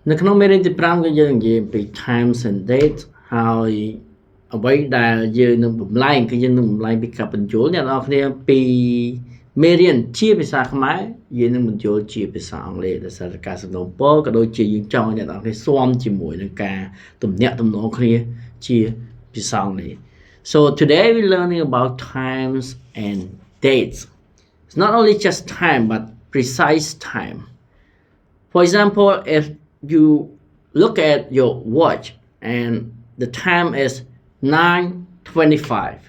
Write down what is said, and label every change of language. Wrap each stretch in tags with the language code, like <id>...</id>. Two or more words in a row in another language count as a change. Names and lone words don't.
<km>នៅក្នុងមេរៀនទី5គឺយើងនិយាយពី</km> <en>times and dates</en> <km>ហើយអ្វីដែលយើងនឹងបំលែងគឺយើងនឹងបំលែងពីការបញ្ចូលអ្នកនរគ្នាពីមេរៀនជាភាសាខ្មែរយើងនឹងបញ្ចូលជាភាសាអង់គ្លេសដោយសារតែការសំណូមពរក៏ដូចជាយើងចង់ឲ្យអ្នកនរគ្នាស៊ាំជាមួយនឹងការទំនាក់ទំនងគ្នាជាភាសាអង់គ្លេស</km> <en>So today we're learning about times and dates. It's not only just time but precise time. For example, if you look at your watch and the time is 9:25.</en>